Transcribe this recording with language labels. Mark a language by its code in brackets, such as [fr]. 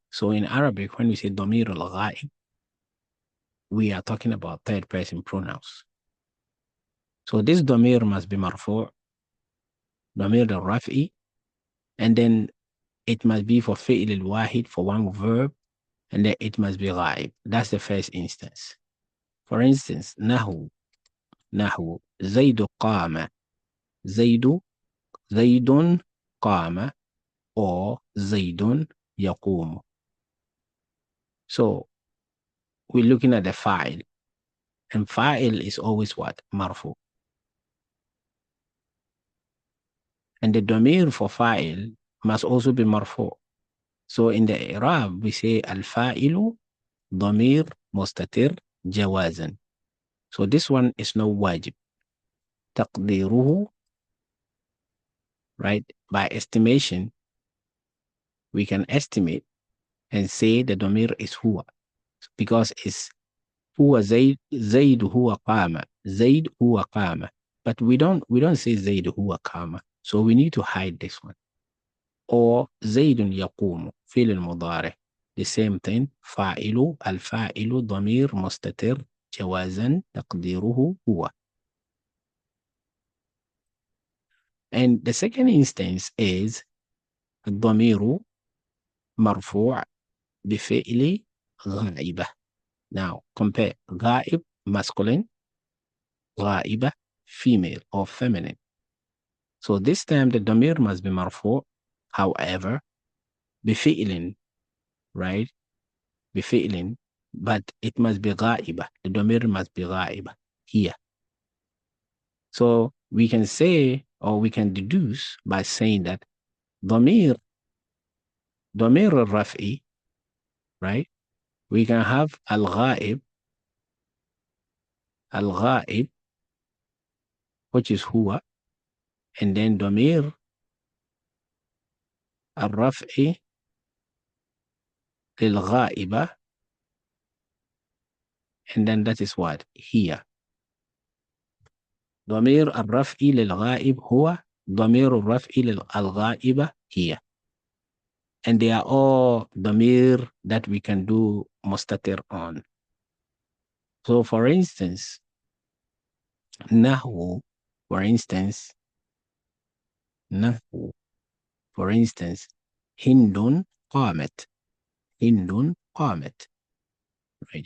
[en] So in Arabic, when we say [ar] ضمير الغائب, [en] we are talking about third person pronouns. So this ضمير must be مرفوع, [ar] ضمير الرفعي, [en] and then it must be for [ar] فعل الواحد, [en] for one verb, and then it must be غائب. That's the first instance. [ar] For instance, نحو زيد قام. زيد قام or زيد يقوم. [en] So we're looking at the file, and file is always what? [ar] مرفوع. [en] And the domain for file must also be مرفوع. So in the Arab, we say [ar] الفاعل ضمير مستتر جوازا. [en] So this one is no wajib. [ar] تقديره, right? [en] By estimation, we can estimate and say the ضمير is هو, because it's هو [ar] زيد هو قام. زيد هو قام. [en] But we don't say [ar] زيد هو قام. [en] So we need to hide this one. [ar] Or زيد يقوم فعل المضارع. [en] The same thing. [ar] الفاعل ضمير مستتر جوازا تقديره هو. [en] And the second instance is [ar] الضمير مرفوع بفعل غائبة. [en] Now compare غائب masculine, غائبة female or feminine. So this time the ضمير must be مرفوع. However, بفعل, right? بفعل, but it must be غائبة. The ضمير must be غائبة here. So we can say, or we can deduce by saying that ضمير الرفعي, right? We can have الغائب, which is هو, and then [ar] ضمير الرفعي للغائبة, [en] and then that is what? Here. [ar] ضمير الرفعي للغائب هو ضمير الرفعي للغائبة هي. [en] And they are all damir that we can do mustatir on. So for instance, nahu, for instance, nahu, for instance, [ar] hindun qamat, [en] hindun qamat, right?